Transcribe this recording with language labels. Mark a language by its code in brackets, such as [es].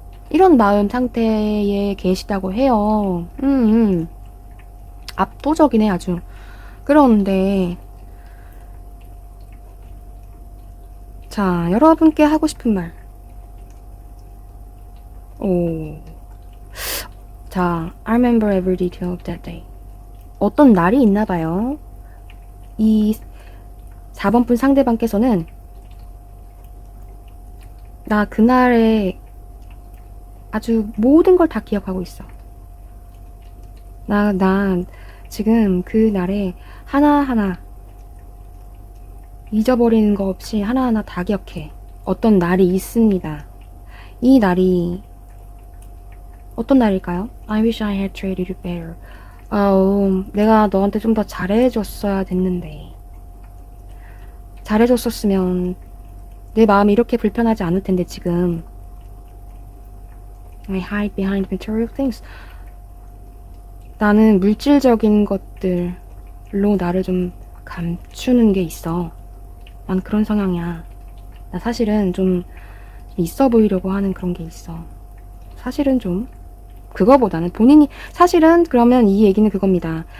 [ko] 이런 마음 상태에 계시다고 해요. 압도적이네 아주. 그런데 자, 여러분께 하고 싶은 말. [en] 자, I remember every detail of that day. [ko] 어떤 날이 있나 봐요. 이 4번 분 상대방께서는 나 그날의 아주 모든 걸 다 기억하고 있어. 난 지금 그 날에 하나하나 잊어버리는 거 없이 하나하나 다 기억해. 어떤 날이 있습니다. 이 날이 어떤 날일까요? [en] I wish I had treated you better. [ko] 내가 너한테 좀 더 잘해줬어야 됐는데. 잘해줬었으면 내 마음이 이렇게 불편하지 않을 텐데 지금. [en] I hide behind material things. [ko] 나는 물질적인 것들로 나를 좀 감추는 게 있어. 난 그런 성향이야. 나 사실은 좀 있어 보이려고 하는 그런 게 있어. 사실은 좀 그거보다는 본인이 사실은 그러면 이 얘기는 그겁니다.